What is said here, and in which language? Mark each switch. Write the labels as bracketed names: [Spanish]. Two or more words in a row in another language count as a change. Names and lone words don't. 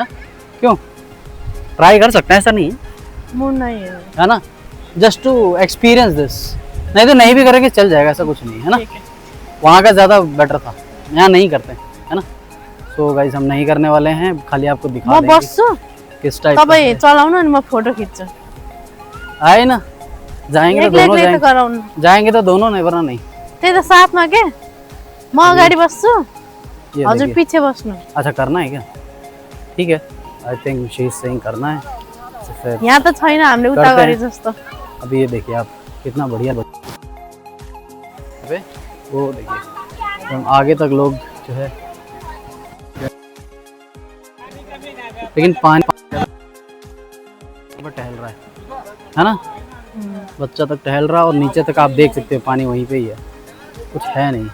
[Hindi] क्यों, ट्राई कर सकते हैं, ऐसा नहीं नहीं है ना, [English] just to experience this. [Hindi] नहीं तो नहीं भी करेंगे चल जाएगा, ऐसा कुछ नहीं है ना। वहाँ का ज़्यादा बेटर था, यहाँ नहीं करते है ना। [English] so guys [Hindi] हम नहीं करने वाले हैं, खाली आपको दिखा देंगे किस टाइप का है। [Nepali] चलाउन नि म फोटो खिच्छु। [Hindi] आए ना, जाएंगे तो दोनों जाएंगे तो दोनों नहीं, वरना नहीं। [Nepali] त्यही त साथमा के म अगाडि बस्छु, हजुर पीछे बस्नु। [Hindi] अच्छा करना है क्या, ठीक है। [English] I think she is saying [Hindi] करना है, तो फिर [Nepali] यहाँ त छैन हामीले उता गरे जस्तो। [Hindi] अभी ये देखिए आप कितना बढ़िया अबे वो देखिए हम आगे तक लोग जो है, लेकिन पानी पर टहल रहा है ना, बच्चा तक टहल रहा और नीचे तक आप देख सकते हो पानी वहीं पे ही है, कुछ है नहीं।